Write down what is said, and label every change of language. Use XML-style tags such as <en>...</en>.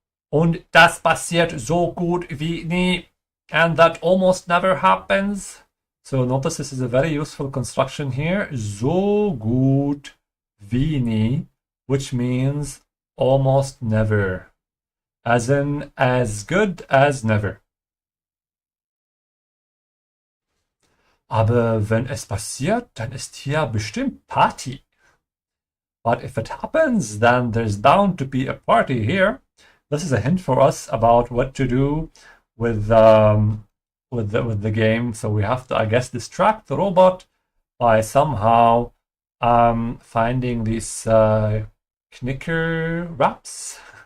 <de>Und das passiert so gut wie nie.</de> <en>And that almost never happens. So notice this is a very useful construction here.</en> <de>So gut wie nie,</de> <en>which means almost never. As in as good as never.</en> <de>Aber wenn es passiert, dann ist hier bestimmt Party.</de> <en>But if it happens, then there's bound to be a party here. This is a hint for us about what to do with the game. So we have to, I guess, distract the robot by somehow finding these knicker wraps.</en>